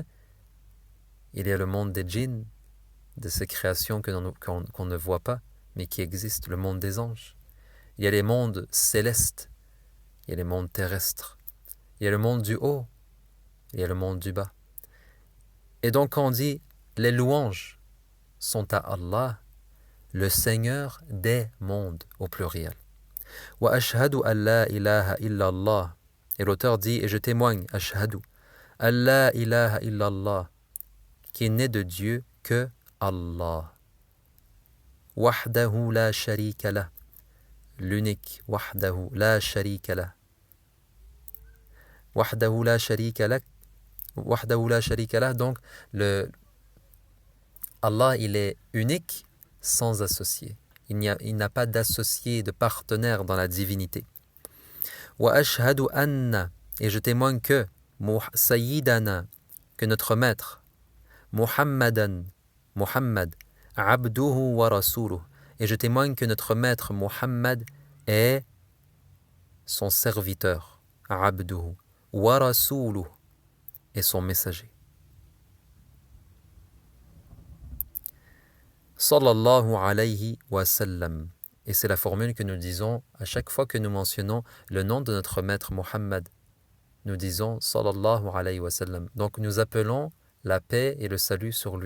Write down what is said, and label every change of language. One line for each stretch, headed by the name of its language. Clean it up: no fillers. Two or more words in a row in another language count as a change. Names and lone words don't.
French: Il y a le monde des djinns, de ces créations qu'on ne voit pas, mais qui existent, le monde des anges. Il y a les mondes célestes, il y a les mondes terrestres, il y a le monde du haut, il y a le monde du bas. Et donc quand on dit les louanges sont à Allah, le Seigneur des mondes au pluriel.
Arabic: وأشهد أن لا إله إلا الله.
French: Et l'auteur dit, et je témoigne,
Arabic: أشهد أن لا إله إلا الله,
French: qui n'est de Dieu que Allah.
Arabic: وحده لا شريك له, l'unique, وحده لا شريك له. وحده لا شريك له وحده لا شريك له,
French: donc Allah il est unique sans associé. Il n'a pas d'associé, de partenaire dans la divinité.
Arabic: وأشهد أن,
French: et je témoigne que sayyidana, que notre maître,
Arabic: محمدا محمد عبده ورسوله,
French: et je témoigne que notre maître Muhammad est son serviteur,
Arabic: عبده ورسوله,
French: et son messager.
Arabic: صلى الله عليه وسلم.
French: Et c'est la formule que nous disons à chaque fois que nous mentionnons le nom de notre maître Muhammad. Nous disons
Arabic: صلى الله عليه وسلم.
French: Donc nous appelons la paix et le salut sur lui.